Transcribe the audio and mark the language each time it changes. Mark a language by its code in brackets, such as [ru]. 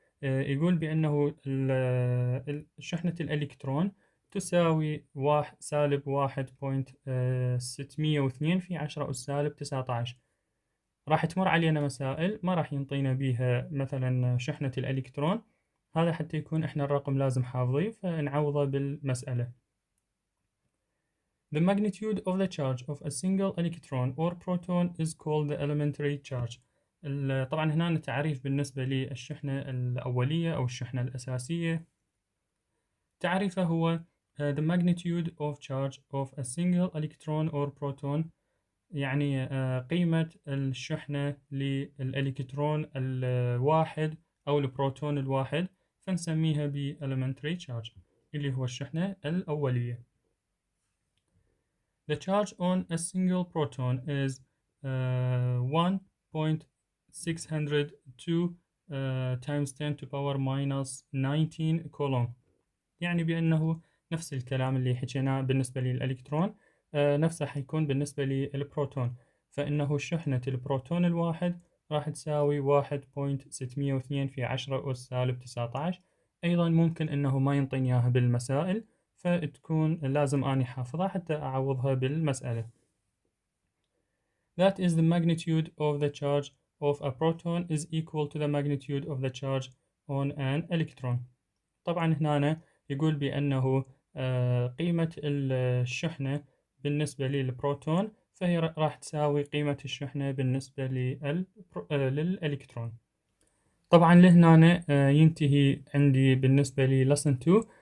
[ar] يقول بانه شحنة الالكترون تساوي سالب 1.602 في 10 أس سالب 19. راح تمر علينا مسائل ما راح ينطينا بيها مثلا شحنة الالكترون، هذا حتى يكون احنا الرقم لازم حافظيه فنعوضه بالمسألة. [en] The magnitude of the charge of a single electron or proton is called the elementary charge. [ar] طبعا هنا تعريف بالنسبة للشحنة الأولية أو الشحنة الأساسية. تعريفه هو [en] the magnitude of charge of a single electron or proton، [ar] يعني قيمة الشحنة للإلكترون الواحد أو البروتون الواحد، فنسميها ب elementary charge اللي هو الشحنة الأولية. [en] The charge on a single proton is 1.602 times 10 to power minus 19 coulomb. [ar] يعني بأنه نفس الكلام اللي حكيناه بالنسبة للإلكترون نفسه حيكون بالنسبة للبروتون، فإنه شحنة البروتون الواحد راح تساوي 1.602 في 10 أس سالب 19. أيضا ممكن أنه ما ينطيني إياها بالمسائل فتكون لازم أني حافظها حتى أعوضها بالمسألة. [en] That is the magnitude of the charge of a proton is equal to the magnitude of the charge on an electron. [ar] طبعا هنا يقول بأنه قيمة الشحنة بالنسبة للبروتون فهي راح تساوي قيمة الشحنة بالنسبة للإلكترون. طبعا لهنا ينتهي عندي بالنسبة لي lesson 2.